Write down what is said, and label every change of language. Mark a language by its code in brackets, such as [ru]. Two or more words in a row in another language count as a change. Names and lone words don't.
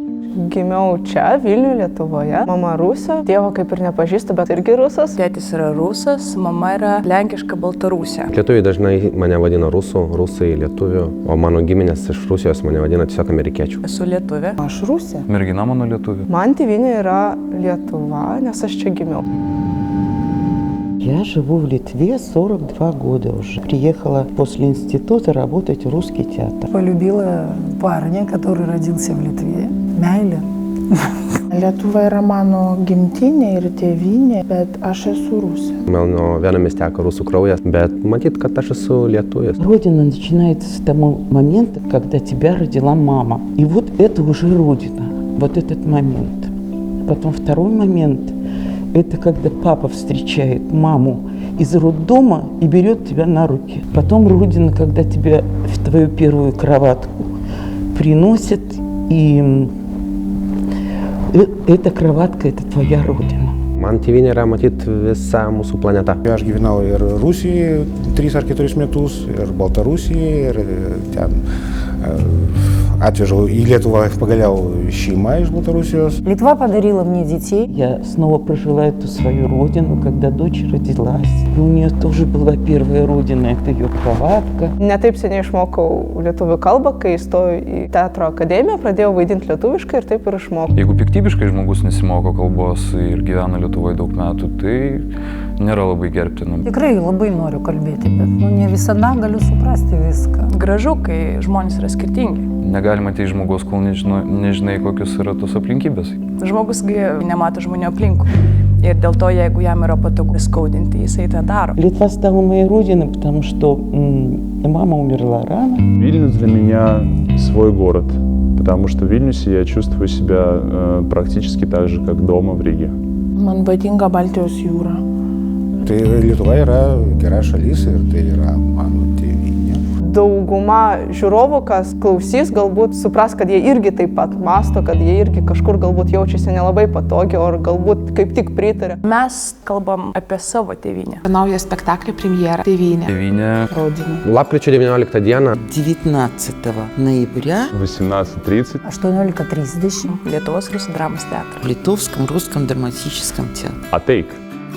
[lt] gimiau čia, Vilniuje, Lietuvoje. Mama rusė, tėvo kaip ir nepažįstu, bet irgi rusas. Tėtis yra rusas, mama yra lenkiška baltarusė. Lietuviai dažnai mane vadina rusų, rusai lietuvių, o mano giminės iš Rusijos mane vadina tiesiog amerikiečių. Esu lietuvė. Aš rusė. Mergina mano lietuvė. Man tėvynė yra Lietuva, nes aš čia gimiau. [ru] Я живу в Литве 42 года уже. Приехала после института работать в русский театр. Полюбила парня, который родился в Литве. [lt] Meilė. Lietuva yra mano gimtinė ir tėvynė, bet aš esu rusė. Mano viename teka rusų kraujas, bet matyt, kad aš esu lietuvis. [ru] Родина начинается с того момента, когда тебя родила мама. И вот это уже родина, вот этот момент. Потом второй момент – это когда папа встречает маму из роддома и берет тебя на руки. Потом родина, когда тебя в твою первую кроватку приносят, и эта кроватка – это твоя родина. [lt] Man tėvynė yra matyt visa mūsų planeta. Aš gyvenau ir Rusijoje 3 ar 4 metus, ir Baltarusijoje, ir ten atvežau į Lietuvą pagaliau šeимą [ru] из Белоруссии. [lt] Литва подарила мне детей. Я снова прожила эту свою родину, когда дочь родилась. И у нее тоже была первая родина, это ее кроватка. Ne taip seniai išmokau lietuvių kalbą, kai įstojau į teatro akademiją, pradėjau vaidinti lietuviškai ir taip ir išmokau. Jeigu piktybiškai žmogus nesimoko kalbos ir gyvena Lietuvoje daug metų, tai nėra labai gerbtina. Tikrai labai noriu kalbėti, bet ne visada galiu suprasti viską. Gražu, kai žmonės yra skirtingi. Negalima tai žmogaus, kol nežinai, kokios yra tos aplinkybės. Žmogus nemato žmonių aplinkų. Ir dėl to, jeigu jam yra patogu skaudinti, jisai tą daro. [ru] Литва стала моей родиной, потому что мама умерла рано. Вильнюс для меня свой город, потому что в Вильнюсе я чувствую себя практически так же, как дома в Риге. [lt] Man patinka Baltijos jūra. Tai Lietuva yra gera šalis ir tai yra mano tėvynė. Dauguma žiūrovų, kas klausys, galbūt supras, kad jie irgi taip pat mąsto, kad jie irgi kažkur galbūt jaučiasi nelabai patogiai, ar galbūt kaip tik pritarė. Mes kalbam apie savo tėvynę. Naujo spektaklio premjera Tėvynė. Tėvynė. Rodina. Lapkričio 19 dieną [ru] 19 ноября 18:30. 18:30. [lt] Lietuvos rusų dramos teatras. [ru] в Литовском русском драматическом театре. [lt] Ateik!